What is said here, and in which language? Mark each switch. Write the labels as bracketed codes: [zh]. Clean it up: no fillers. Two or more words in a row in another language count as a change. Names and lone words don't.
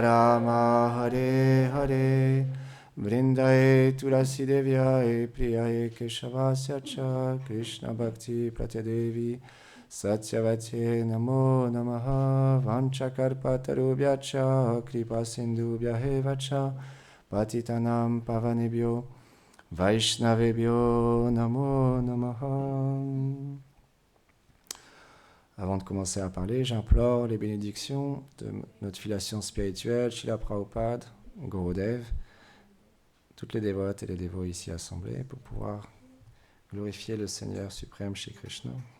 [sa] Rama Hare Hare Vrindaye Tulasi Devyaye Priyaye Keshavasya Cha Krishna Bhakti Pratyadevi Satyavate Namo Namaha Vanchakarpatarubhyacha Kripa Sindhubhyahevacha Patitanam Pavanebhyo Vaishnavebhyo Namo Namaha. [fr] Avant de commencer à parler, j'implore les bénédictions de notre filiation spirituelle, Srila Prabhupada, Gurudev, toutes les dévotes et les dévots ici assemblés pour pouvoir glorifier le Seigneur suprême Shri Krishna.